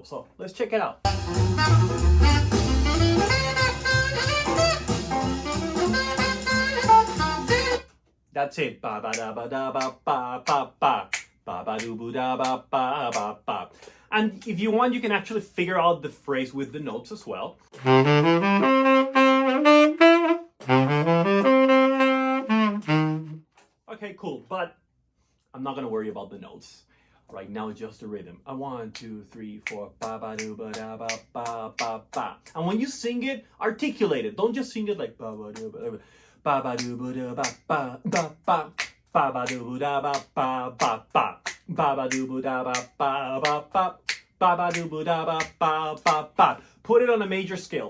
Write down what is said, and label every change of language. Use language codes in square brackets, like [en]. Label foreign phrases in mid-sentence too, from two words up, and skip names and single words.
[en] So let's check it out. That's it. Ba ba da ba da ba ba ba ba ba ba do boo da ba ba ba ba. And if you want, you can actually figure out the phrase with the notes as well. Okay, cool, but I'm not gonna worry about the notes. Right now, just the rhythm. 1, 2, 3, 4, ba ba do ba da ba ba ba ba. And when you sing it, articulate it. Don't just sing it like ba ba do ba ba ba do ba da ba ba ba ba ba ba do ba da ba ba ba ba ba ba do ba da ba ba ba ba ba ba do ba da ba ba ba ba. Put it on a major scale.